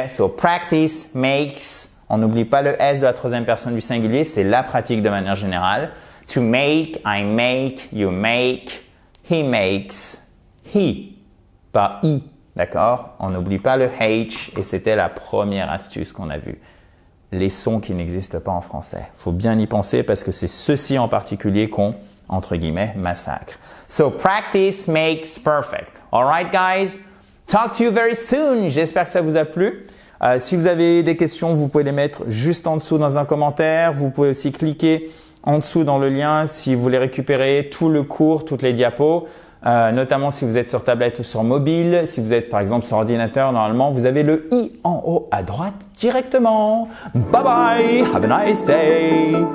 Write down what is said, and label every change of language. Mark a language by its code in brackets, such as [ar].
[en] So practice makes, [fr] on n'oublie pas le S de la troisième personne du singulier, c'est la pratique de manière générale. [en] To make, I make, you make, he makes, he, pas I, d'accord? [fr] On n'oublie pas le H et c'était la première astuce qu'on a vue. Les sons qui n'existent pas en français. Il faut bien y penser parce que c'est ceux-ci en particulier qu'on, entre guillemets, massacre. [en] So, practice makes perfect. All right, guys? Talk to you very soon. [fr] J'espère que ça vous a plu. Si vous avez des questions, vous pouvez les mettre juste en dessous dans un commentaire. Vous pouvez aussi cliquer en dessous dans le lien si vous voulez récupérer tout le cours, toutes les diapos. Notamment si vous êtes sur tablette ou sur mobile. Si vous êtes par exemple sur ordinateur, normalement, vous avez le i en haut à droite directement. [en] Bye bye, have a nice day.